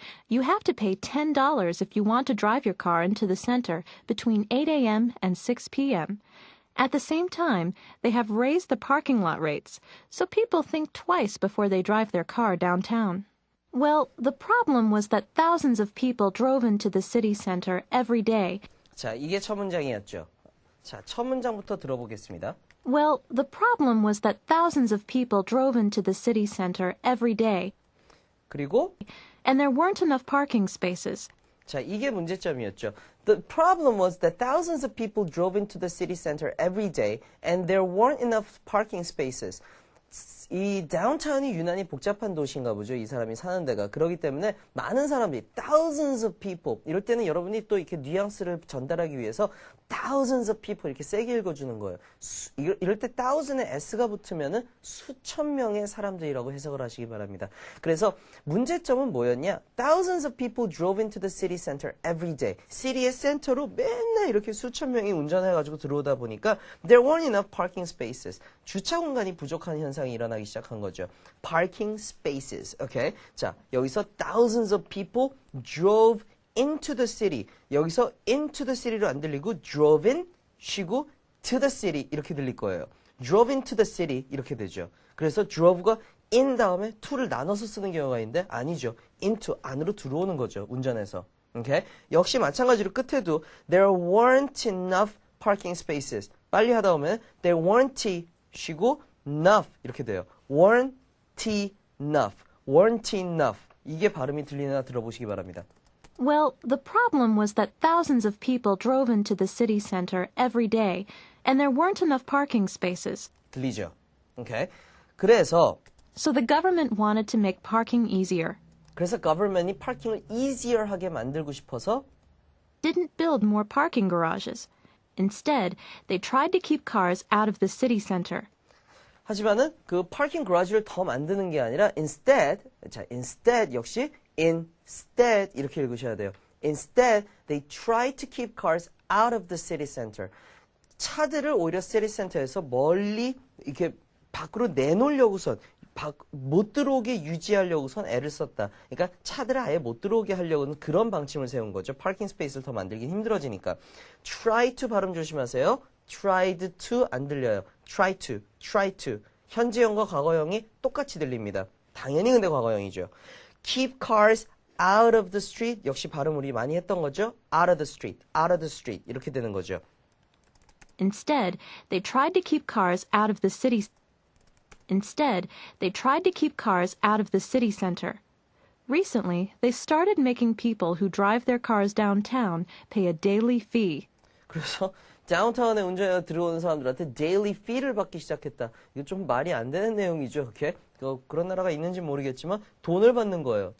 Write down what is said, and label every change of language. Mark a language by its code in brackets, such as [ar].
[en] You have to pay $10 if you want to drive your car into the center between 8 a.m. and 6 p.m. At the same time, they have raised the parking lot rates, so people think twice before they drive their car downtown. Well, the problem was that thousands of people drove into the city center every day. [ko] 자, 이게 첫 문장이었죠. 자, 첫 문장부터 들어보겠습니다. [en] Well, the problem was that thousands of people drove into the city center every day, [ko] 그리고 [en] and there weren't enough parking spaces. [ko] 자, 이게 문제점이었죠. [en] The problem was that thousands of people drove into the city center every day and there weren't enough parking spaces. [ko] 이 다운타운이 유난히 복잡한 도시인가 보죠. 이 사람이 사는 데가. 그렇기 때문에 많은 사람들이 [en] thousands of people [ko] 이럴 때는 여러분이 또 이렇게 뉘앙스를 전달하기 위해서 thousands of people 이렇게 세게 읽어주는 거예요. 이럴 때 thousand에 s가 붙으면은 수천 명의 사람들이라고 해석을 하시기 바랍니다. 그래서 문제점은 뭐였냐? [en] Thousands of people drove into the city center every day. [ko] 시리의 센터로 맨날 이렇게 수천 명이 운전해가지고 들어오다 보니까 [en] there weren't enough parking spaces. [ko] 주차 공간이 부족한 현상이 일어나기 시작한 거죠. [en] Parking spaces. Okay? 자, 여기서 thousands of people drove into the city. [ko] 여기서 into the city로 안 들리고 drove in 쉬고 to the city 이렇게 들릴 거예요. drove into the city 이렇게 되죠. 그래서 drove가 in 다음에 to를 나눠서 쓰는 경우가 있는데 아니죠. into 안으로 들어오는 거죠. 운전해서. Okay? 역시 마찬가지로 끝에도 [en] there weren't enough parking spaces. [ko] 빨리 하다 보면 [en] there weren't [ko] 쉬고 enough 이렇게 돼요. [en] weren't enough. weren't enough. [ko] 이게 발음이 들리나 들어보시기 바랍니다. [en] Well, the problem was that thousands of people drove into the city center every day, and there weren't enough parking spaces. [ko] 들리죠? Okay? 그래서 [en] So the government wanted to make parking easier. [ko] 그래서 government이 파킹을 easier 하게 만들고 싶어서 [en] Didn't build more parking garages. Instead, they tried to keep cars out of the city center. [ko] 하지만은 그 파킹 거라지를 더 만드는 게 아니라 instead, 자, instead 역시 instead 이렇게 읽으셔야 돼요. [en] Instead, they tried to keep cars out of the city center. [ko] 차들을 오히려 city center에서 멀리 이렇게 밖으로 내놓으려고선 못 들어오게 유지하려고선 애를 썼다. 그러니까 차들을 아예 못 들어오게 하려고는 그런 방침을 세운 거죠. 파킹 스페이스를 더 만들기 힘들어지니까. [en] try to [ko] 발음 조심하세요. tried to 안 들려요. [en] try to. [ko] 현재형과 과거형이 똑같이 들립니다. 당연히 근데 과거형이죠. [en] keep cars out of the street [ko] 역시 발음 우리 많이 했던 거죠. [en] out of the street [ko] 이렇게 되는 거죠. [en] Instead, they tried to keep cars out of the city. Instead, they tried to keep cars out of the city center. Recently, they started making people who drive their cars downtown pay a daily fee. [ko] 그래서 다운타운에 운전해 들어오는 사람들한테 daily fee를 받기 시작했다. 이거 좀 말이 안 되는 내용이죠. 오케이? 그런 나라가 있는지 모르겠지만 돈을 받는 거예요.